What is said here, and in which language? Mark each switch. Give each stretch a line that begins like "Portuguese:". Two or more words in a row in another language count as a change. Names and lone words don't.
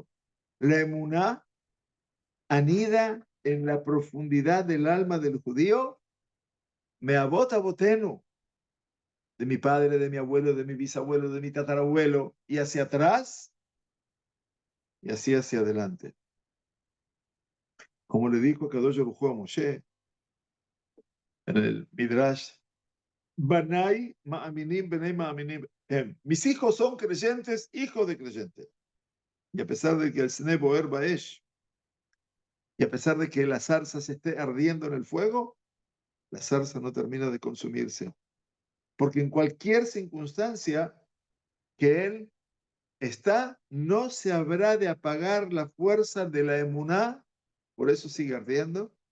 Spanish: La emuná anida en la profundidad del alma del judío,
Hebrew: מאבות אבותינו,
Spanish: de mi padre, de mi abuelo, de mi bisabuelo, de mi tatarabuelo, y hacia atrás, y así hacia adelante. Como le dijo Kadosh Baruj Hu a Moshe en el Midrash,
Hebrew: בניי מאמינים, בני מאמינים.
Spanish: Mis hijos son creyentes, hijos de creyentes. Y a pesar de que el
Hebrew: סנה בוער באש,
Spanish: y a pesar de que la zarza se esté ardiendo en el fuego, la zarza no termina de consumirse. Porque en cualquier circunstancia, que él está, no se habrá de apagar la fuerza de la emuná, por eso sigue ardiendo,